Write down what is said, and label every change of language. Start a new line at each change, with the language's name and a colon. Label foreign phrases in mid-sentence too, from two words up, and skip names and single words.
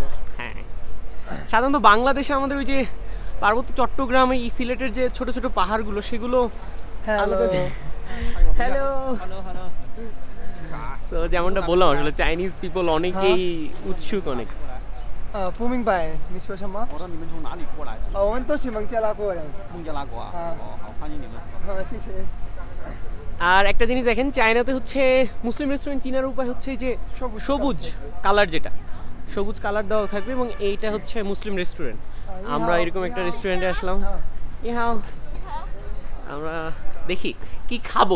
Bangla: হ্যাঁ, সাধারণত বাংলাদেশে আমাদের ওই যে পার্বত্য চট্টগ্রামে সিলেটের যে ছোট ছোট পাহাড়গুলো সেগুলো হ্যালো তো যেমনটা বললাম আসলে
English: Chinese people
Bangla: অনেকেই উৎসুক অনেক। পুমিং পাই
Chinese: 你说什么？我说你们从哪里过来的？我们都是孟加拉过来的。孟加拉国啊？好，欢迎你们。好，谢谢。
Bangla: আর একটা জিনিস দেখেন, চায়নাতে হচ্ছে মুসলিম রেস্টুরেন্ট চিনার উপায় হচ্ছে যে সবুজ কালার, যেটা সবুজ কালার দেওয়া থাকবে, এবং এইটা হচ্ছে মুসলিম রেস্টুরেন্ট। আমরা এরকম একটা রেস্টুরেন্টে আসলাম, আমরা দেখি কি খাবো।